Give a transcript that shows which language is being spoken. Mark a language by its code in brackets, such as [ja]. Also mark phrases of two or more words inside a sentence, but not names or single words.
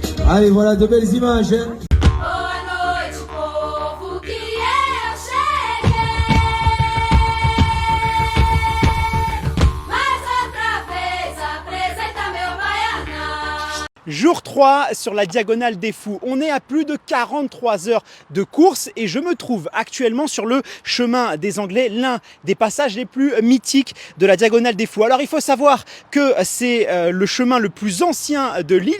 [fr] Allez, voilà de belles images. Hein. [pt] Boa noite, povo, que eu cheguei. Mais outra vez apresenta meu baiana. [fr] Jour 3 sur la Diagonale des Fous. On est à plus de 43 heures de course et je me trouve actuellement sur le chemin des Anglais, l'un des passages les plus mythiques de la Diagonale des Fous. Alors il faut savoir que c'est le chemin le plus ancien de l'île.